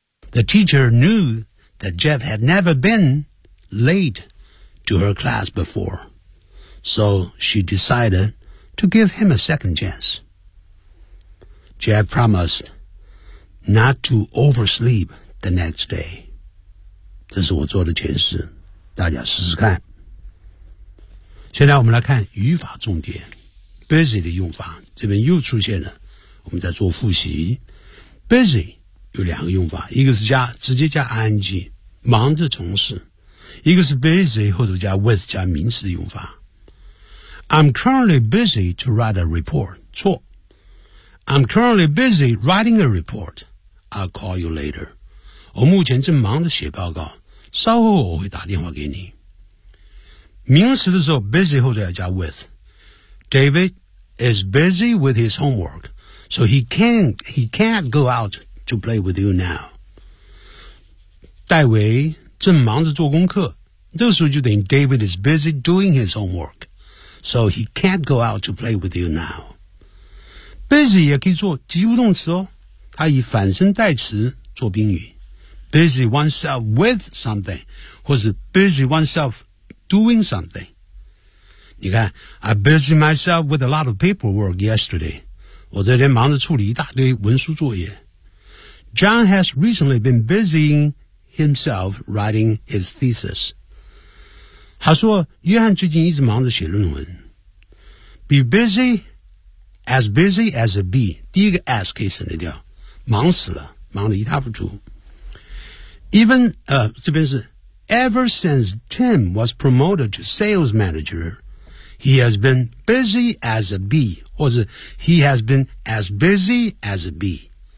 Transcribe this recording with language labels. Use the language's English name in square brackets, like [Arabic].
[English] The teacher knew that Jeff had never been late to her class before, so she decided to give him a second chance. Jeff promised not to oversleep the next day. [Chinese] 这是我做的解释，大家试试看。现在我们来看语法重点。 Busy 的用法这边又出现了，我们在做复习。 Busy 有两个用法，一个是加直接加 ing 忙着从事，一个是 busy 后头加 with 加名词的用法。 [English] I'm currently busy to write a report. [Chinese] 错。 [English] I'm currently busy writing a report. I'll call you later. [Chinese] 我目前正忙着写报告，稍后我会打电话给你。名词的时候 busy 后再加 with。 [English] David is busy with his homework, so he can't go out to play with you now. [Chinese] 戴维正忙着做功课，这个时候就等于 [English] David is busy doing his homework, so he can't go out to play with you now. [Chinese] Busy 也可以做及物动词哦，它以反身代词做宾语。 [English] Busy oneself with something, 或是 busy oneself doing something. [Chinese] 你看 [English] I busy myself with a lot of paperwork yesterday. [Chinese] 我这天忙着处理一大堆文书作业。 [English] John has recently been busying himself writing his thesis. [Chinese] 他说约翰最近一直忙着写论文。 [English] Be busy as a bee. [Chinese] 第一个 as 可以省得掉。忙死了，忙得一塌糊涂。这边是 [English] Ever since Tim was promoted to sales manager,He has been busy as a bee, 或者 he has been as busy as a bee.